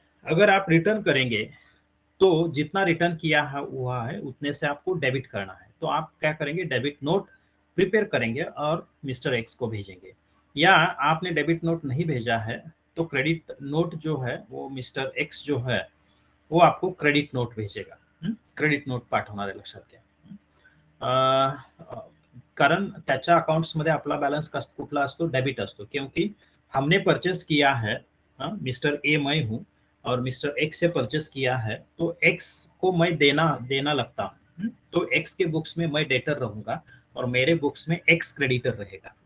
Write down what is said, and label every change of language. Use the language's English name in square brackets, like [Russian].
[Hindi] अगर आप रिटर्न करेंगे तो जितना रिटर्न किया हुआ है उतने से आपको डेबिट करना है. तो आप क्या करेंगे, डेबिट नोट प्रिपेयर करेंगे और मिस्टर एक्स को भेजेंगे। या आपने डेबिट नोट नहीं भेजा है तो क्रेडिट नोट जो है वो मिस्टर एक्स जो है वो आपको क्रेडिट नोट भेजेगा। [Marathi] क्रेडिट नोट पाठवणार आहे, लक्षात घ्या। कारण त्याच्या अकाउंट्समध्ये आपला बॅलन्स कुठला असतो, डेबिट असतो, [Hindi] क्योंकि हमने परचेस किया है, मिस्टर ए मैं हूँ और मिस्टर एक्स से परचेस किया है, तो एक्स को मैं देना देना लगता हूँ। तो एक्स के बुक्स में मैं डेटर रहूंगा और मेरे बुक्स में एक्स क्रेडिटर रहेगा।